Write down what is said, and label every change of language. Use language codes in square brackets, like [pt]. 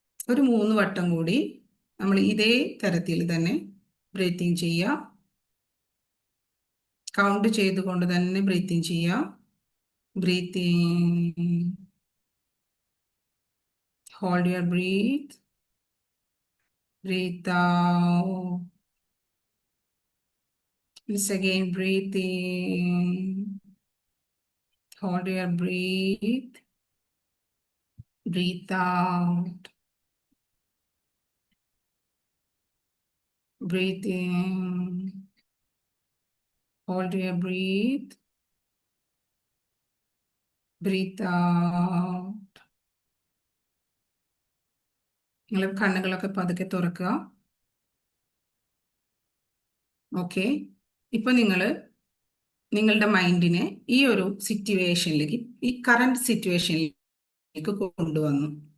[ml] ഒരു 3 വട്ടം കൂടി നമ്മൾ ഇതേ തരത്തിൽ തന്നെ ബ്രീത്തിങ് ചെയ്യുക. കൗണ്ട് ചെയ്തുകൊണ്ട് തന്നെ ബ്രീത്തിങ് ചെയ്യുക. [en] Breathing, hold your breath, breathe out. Once again, breathe in, hold your breath, breathe out, breathe in, hold your breath, breathe out. [ml] നിങ്ങൾ കണ്ണുകളൊക്കെ പതുക്കെ തുറക്കുക. ഓക്കെ, ഇപ്പൊ നിങ്ങളുടെ മൈൻഡിനെ ഈ ഒരു സിറ്റുവേഷനിലേക്ക്, ഈ കറണ്ട് സിറ്റുവേഷനിലേക്ക് കൊണ്ടുവന്നു.